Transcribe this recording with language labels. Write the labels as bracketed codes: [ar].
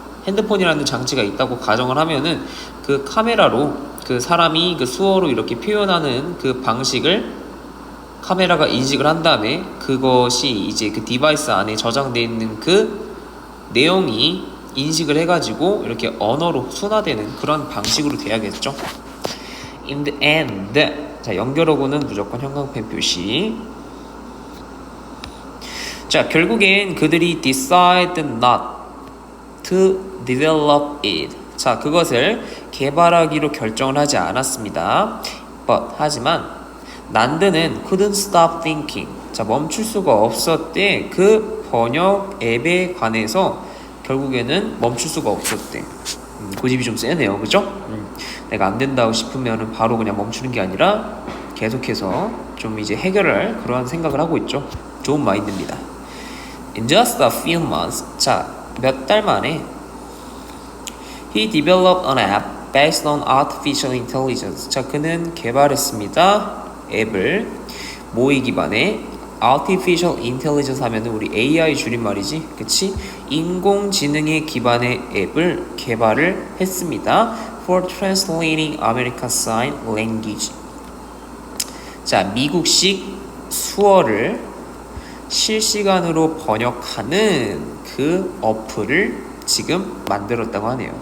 [ko] 핸드폰이라는 장치가 있다고 가정을 하면은 그 카메라로 그 사람이 그 수어로 이렇게 표현하는 그 방식을 카메라가 인식을 한 다음에 그것이 이제 그 디바이스 안에 저장되어 있는 그 내용이 인식을 해가지고 이렇게 언어로 순화되는 그런 방식으로 돼야겠죠. [en] In the end, [ko] 자, 연결어구는 무조건 형광펜 표시. 자, 결국엔 그들이 [en] decide not to develop it. [ko] 자, 그것을 개발하기로 결정을 하지 않았습니다. [en] But, [ko] 하지만 난드는 [en] couldn't stop thinking. [ko] 자, 멈출 수가 없었대. 그 번역 앱에 관해서 결국에는 멈출 수가 없었대. 고집이 좀 세네요, 그죠? 내가 안 된다고 싶으면 바로 그냥 멈추는 게 아니라 계속해서 좀 이제 해결할 그러한 생각을 하고 있죠. 좋은 마인드입니다. [en] In just a few months, [ko] 자, 몇 달 만에 [en] he developed an app based on artificial intelligence. [ko] 자, 그는 개발했습니다. 앱을 뭐에 기반에? artificial intelligence 하면은 우리 AI 줄임말이지, 그치? 인공지능에 기반의 앱을 개발을 했습니다. [en] for translating American Sign Language. [ko] 자, 미국식 수어를 실시간으로 번역하는 그 어플을 지금 만들었다고 하네요.